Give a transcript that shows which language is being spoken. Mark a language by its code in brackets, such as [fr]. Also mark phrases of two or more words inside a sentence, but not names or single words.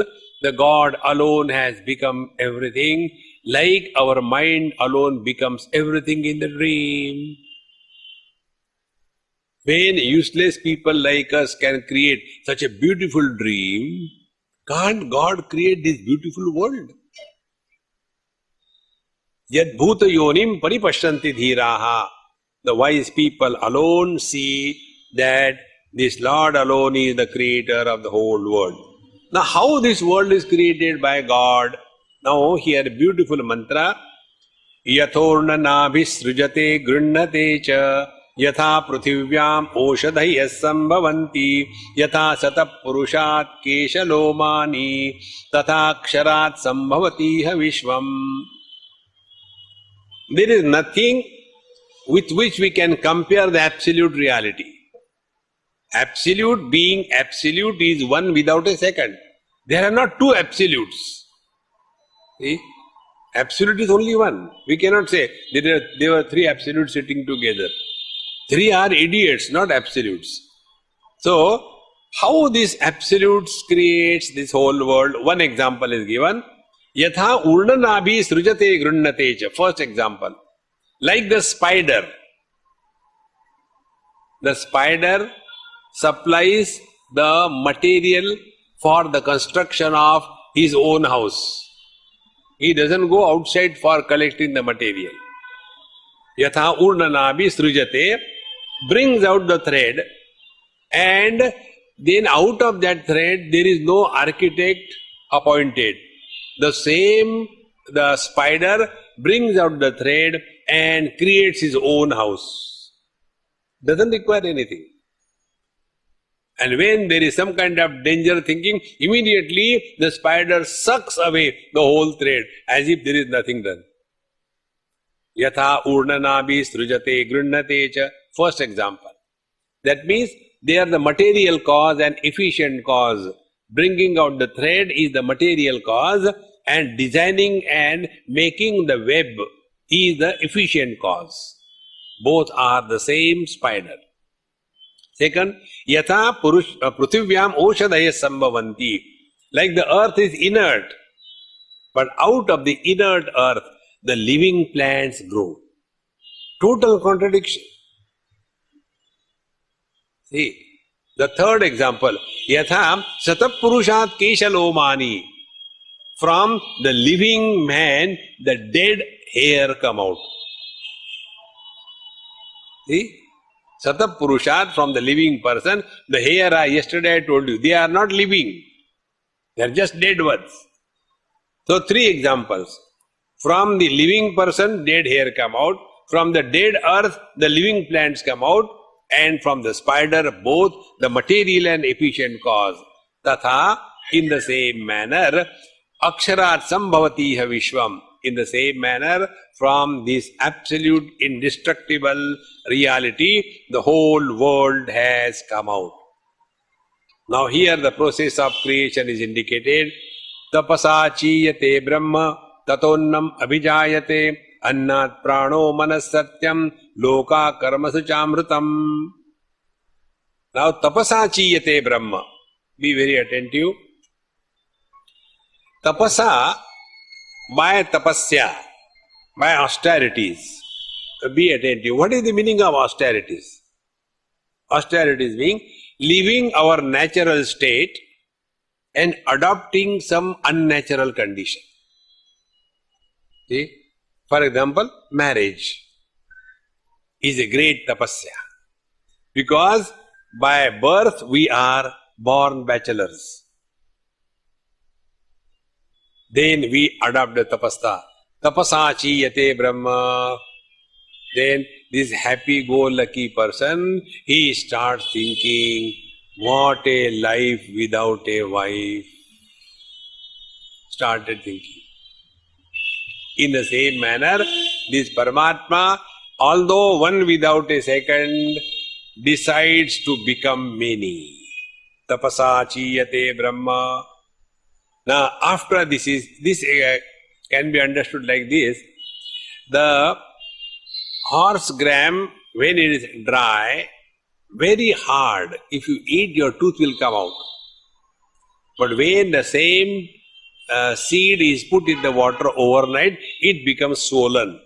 [en] The God alone has become everything, like our mind alone becomes everything in the dream. When useless people like us can create such a beautiful dream, can't God create this beautiful world? [sa] यद् भूत योनिं परिपश्यन्ति धीराः. [en] The wise people alone see that this Lord alone is the creator of the whole world. Now, how this world is created by God? Now, here a beautiful mantra. [sa] यथोर्ण नाभिः सृजते गृह्णते च यथा पृथिव्याम् ओषधयः सम्भवन्ति यथा सतः पुरुषात् केशलोमानि तथा क्षरात् सम्भवतीह विश्वम्. [en] There is nothing with which we can compare the absolute reality. Absolute being absolute is one without a second. There are not two absolutes. See? Absolute is only one. We cannot say there were three absolutes sitting together. Three are idiots, not absolutes. So, how this absolutes creates this whole world? One example is given. [sa] यथा ऊर्णनाभिः सृजते गृह्णतेच. [en] First example. Like the spider. The spider supplies the material for the construction of his own house. He doesn't go outside for collecting the material. [sa] यथा ऊर्णनाभिः सृजते, [en] brings out the thread, and then out of that thread there is no architect appointed. The spider brings out the thread and creates his own house. Doesn't require anything. And when there is some kind of danger thinking, immediately the spider sucks away the whole thread as if there is nothing done. [sa] यथा ऊर्णनाभिः सृजते गृह्णते च. [en] First example. That means they are the material cause and efficient cause. Bringing out the thread is the material cause, and designing and making the web is the efficient cause. Both are the same spider. Second, [sa] यथा पृथिव्याम् ओषधयः सम्भवन्ति. [en] Like the earth is inert, but out of the inert earth, the living plants grow. Total contradiction. See, the third example, [sa] यथा सतःपुरुषात् केशलोमानि. [en] From the living man, the dead hair come out. See? Satapurushat, from the living person, the hair, yesterday I told you, they are not living. They are just dead ones. So, three examples. From the living person, dead hair come out. From the dead earth, the living plants come out. And from the spider, both the material and efficient cause. Tatha, in the same manner, [sa] अक्षरात् सम्भवतीह विश्वम्. [en] In the same manner, from this absolute indestructible reality, the whole world has come out. Now here the process of creation is indicated. [sa] तपसा चीयते ब्रह्म ततोऽन्नम् अभिजायते अन्नात् प्राणो मनः सत्यं लोकाः कर्मसु चामृतम्. Now तपसा चीयते ब्रह्म. [en] Be very attentive. Tapasa, by tapasya, by austerities. Be attentive. What is the meaning of austerities? Austerities mean leaving our natural state and adopting some unnatural condition. See? For example, marriage is a great tapasya. Because by birth we are born bachelors. Then we adopt the tapasa. [sa] तपसा चीयते ब्रह्म. [en] Then this happy-go-lucky person, he starts thinking What a life without a wife. Started thinking. In the same manner, this Paramatma, although one without a second, decides to become many. [sa] तपसा चीयते ब्रह्म. [en] Now, after this can be understood like this. The horse gram, when it is dry, very hard. If you eat, your tooth will come out. But when the same seed is put in the water overnight, it becomes swollen.